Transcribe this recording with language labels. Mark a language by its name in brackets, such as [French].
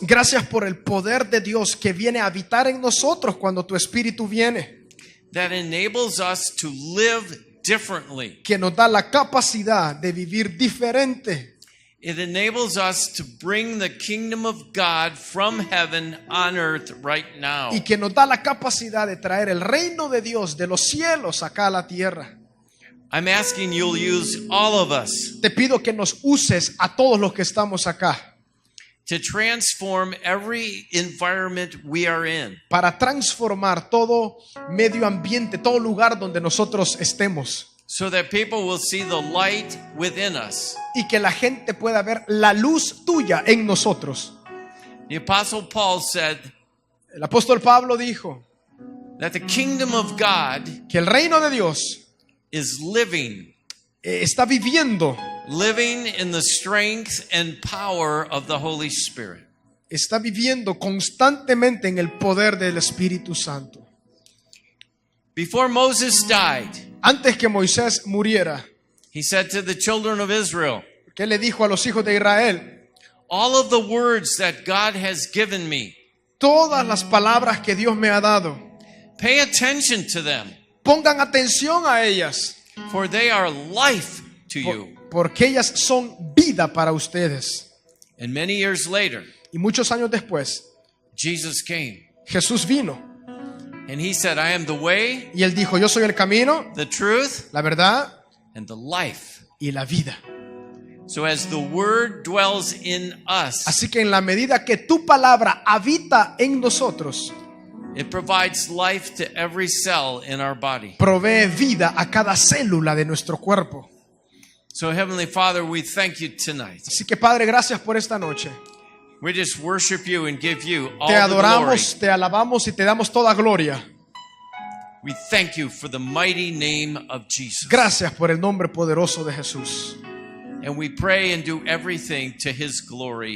[Spanish] Gracias por el poder de Dios que viene a habitar en nosotros cuando tu Espíritu viene, [English] That enables us to live differently. [Spanish] que nos da la capacidad de vivir diferente. [English] It enables us to bring the kingdom of God from heaven on earth right now. [Spanish] Y que nos da la capacidad de traer el reino de Dios de los cielos acá a la tierra. [English] I'm asking you'll use all of us [Spanish] Te pido que nos uses a todos los que estamos acá [English] to transform every environment we are in. [Spanish] para transformar todo medio ambiente, todo lugar donde nosotros estemos, [English] So that people will see the light within us. [Spanish] y que la gente pueda ver la luz tuya en nosotros. [English] The Apostle Paul said [Spanish] El apóstol Pablo dijo [English] that the kingdom of God [Spanish] que el reino de Dios [English] is living [Spanish] está viviendo, [English] in the strength and power of the Holy Spirit. [Spanish] está viviendo constantemente en el poder del Espíritu Santo. [English] Before Moses died, [Spanish] Antes que Moisés muriera, [English] he said to the children of Israel, [Spanish] ¿qué le dijo a los hijos de Israel? [English] all of the words that God has given me, [Spanish] Todas las palabras que Dios me ha dado, [English] pay attention to them, [Spanish] pongan atención a ellas, [English] for they are life to you. [Spanish] porque ellas son vida para ustedes. [English] And many years later, [Spanish] Y muchos años después, [English] Jesus came [Spanish] Jesús vino [English] and he said, I am the way, [Spanish] y él dijo, yo soy el camino, [English] the truth, [Spanish] la verdad [English] and the life. [Spanish] y la vida. [English] So as the word dwells in us, [Spanish] Así que en la medida que tu palabra habita en nosotros, [English] it provides life to every cell in our body. [Spanish] provee vida a cada célula de nuestro cuerpo. [English] So Heavenly Father, we thank you tonight. [Spanish] Así que Padre, gracias por esta noche. [English] We just worship you and give you all [Spanish] Te [English] the glory. [Spanish] adoramos, te alabamos y te damos toda gloria. [English] We thank you for the mighty name of Jesus. [Spanish] Gracias por el nombre poderoso de Jesús. [English] And we pray and do everything to his glory.